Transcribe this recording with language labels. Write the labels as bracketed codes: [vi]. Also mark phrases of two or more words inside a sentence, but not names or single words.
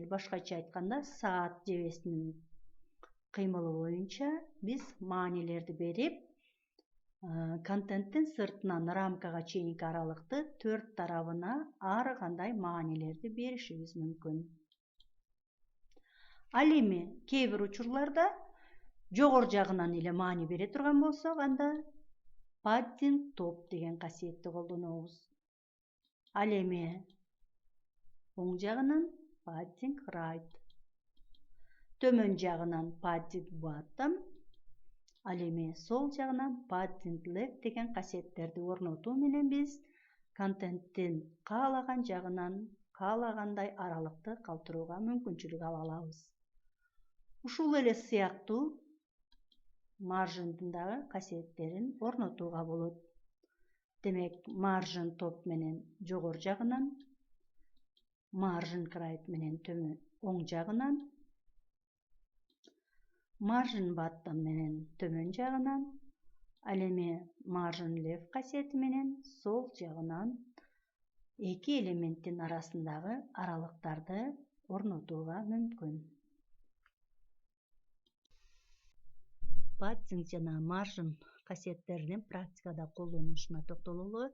[ky] Башкача айтканда, саат жебесинин кыймылы боюнча биз маанилерди берип, контенттин сыртынан рамкага чейинки аралыкты 4 тарабына ар кандай маанилерди беришибиз мүмкүн. Ал эми кээ бир учурларда жогору жагынан эле маани бере турган болсок, анда [en] padding top [ky] деген касиетти колдонобуз. Ал эми оң жагынан [en] padding right, [ky] төмөн жагынан [en] padding bottom, [ky] ал эми сол жагынан [en] padding left [ky] деген касиеттерди орнотуу менен биз контенттин каалаган жагынан каалагандай аралыкты калтырууга мүмкүнчүлүк ала алабыз. Ушул эле сыяктуу margindин дагы касиеттерин орнотууга болот. Демек, [en] margin top [ky] менен жогору жагынан, [en] margin right [ky] менен төмөн оң жагынан, [en] margin bottom [ky] менен төмөн жагынан, ал эми [en] margin left [ky] касиети менен сол жагынан эки элементтин арасындагы аралыктарды орнотууга мүмкүн. Padding жана margin касиеттеринин практикада колдонулушуна токтололу.